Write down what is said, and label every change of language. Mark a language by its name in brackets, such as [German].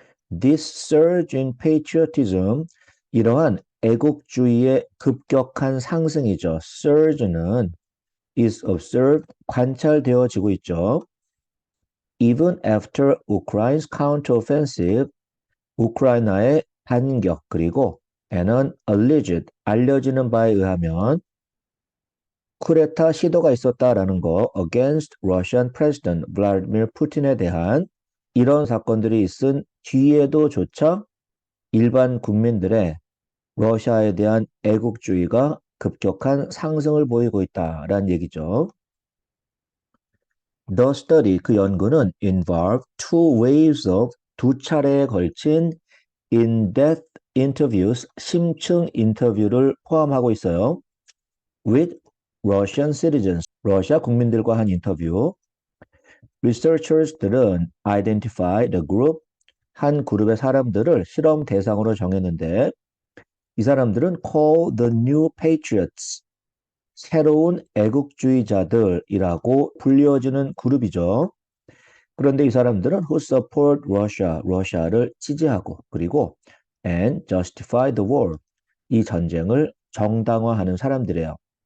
[English] This surge in patriotism, [Korean] 이러한 애국주의의 급격한 상승이죠. [English] surge는 is observed, [Korean] 관찰되어지고 있죠. [English] Even after Ukraine's counteroffensive, [Korean] 우크라이나의 반격, 그리고 [English] and an alleged, [Korean] 알려지는 바에 의하면 쿠데타 시도가 있었다라는 거 [English] against Russian President Vladimir Putin [Korean] 에 대한 이런 사건들이 있은 뒤에도조차 일반 국민들의 러시아에 대한 애국주의가 급격한 상승을 보이고 있다라는 얘기죠. [English] The study, [Korean] 그 연구는 [English] involved two waves of, [Korean] 두 차례에 걸친 [English] in-depth interviews, [Korean] 심층 인터뷰를 포함하고 있어요. [English] With Russian citizens, [Korean] 러시아 국민들과 한 인터뷰. [English] Researchers들은 identify the group, [Korean] 한 그룹의 사람들을 실험 대상으로 정했는데 이 사람들은 [English] called the New Patriots, [Korean] 새로운 애국주의자들이라고 불리워지는 그룹이죠. 그런데 이 사람들은 [English] who support Russia, [Korean] 러시아를 지지하고 그리고 [English] and justify the war, [Korean] 이 전쟁을 정당화하는 사람들이에요.